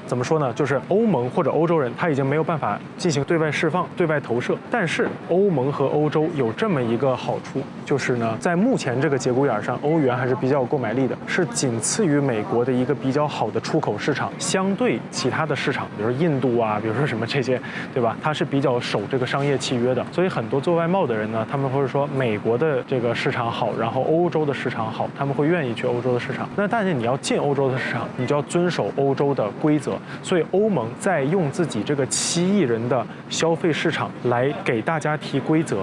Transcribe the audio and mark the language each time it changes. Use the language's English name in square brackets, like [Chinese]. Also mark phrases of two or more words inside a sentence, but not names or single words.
[Chinese] 怎麼說呢？就是歐盟或者歐洲人他已經沒有辦法進行對外釋放、對外投射，但是歐盟和歐洲有這麼一個好處，就是呢，在目前這個節骨眼上，歐元還是比較有購買力的，是僅次於美國的一個比較好的出口市場，相對其他的市场，比如说印度啊，比如说什麼這些，對吧？它是比較守這個商業契約的，所以很多做外貿的人呢，他們會說美國的這個市場好，然後歐洲的市場好，他們會願意去歐洲的市場。那但是你要進歐洲的市場，你就要遵守歐洲的規則。所以歐盟在用自己這個7億人的消費市場來給大家提規則。